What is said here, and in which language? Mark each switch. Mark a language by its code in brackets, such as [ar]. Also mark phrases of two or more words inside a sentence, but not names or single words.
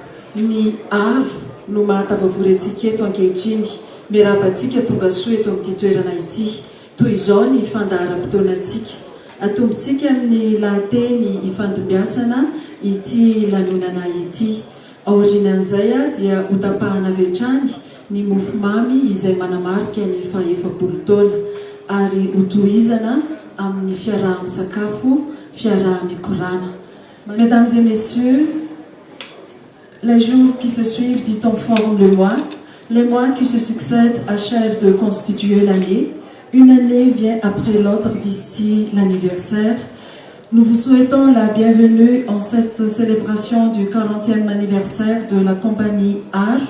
[mg] ny aro no mahatavavory antsika eto ankehitriny miarabantsika tonga soa eto amin'ity toerana ity toy izao ny fandaharam-potoanantsika atombontsika amin'ny lahateny ifandimbiasana ity lanonana ity aorianan'izay dia hotapahana vetrany ny mofomamy izay manamarika ny faefapolo taona ary hotohizana amin'ny fiaraha-misakafo fiaraha-mikorana. [fr] Mesdames et messieurs, les jours qui se suivent dit on forme le mois. Les mois qui se succèdent achèvent de constituer l'année. Une année vient après l'autre d'ici l'anniversaire. Nous vous souhaitons la bienvenue en cette célébration du 40e anniversaire de la compagnie Age.